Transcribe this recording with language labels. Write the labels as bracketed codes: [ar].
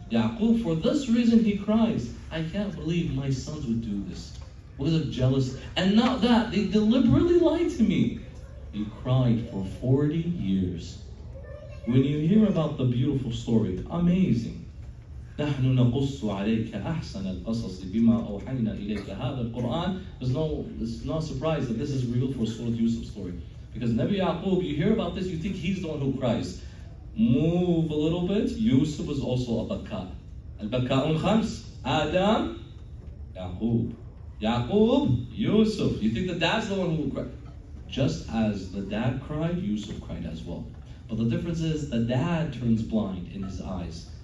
[en] Yaqub, for this reason, he cries, I can't believe my sons would do this. Because of jealousy. And not that, they deliberately lied to me. He cried for 40 years. When you hear about the beautiful story, amazing. [ar] نحن نقص عليك أحسن القصص بما أوحينا إليك هذا القرآن. [en] It's no surprise that this is real for Surah Yusuf's story. Because Nabi Yaqub, you hear about this, you think he's the one who cries. Move a little bit, Yusuf was also a bakka. Al-bakka'un khams, Adam, Yaqub. Yaqub, Yusuf. You think the dad's the one who cried. Just as the dad cried, Yusuf cried as well. But the difference is the dad turns blind in his eyes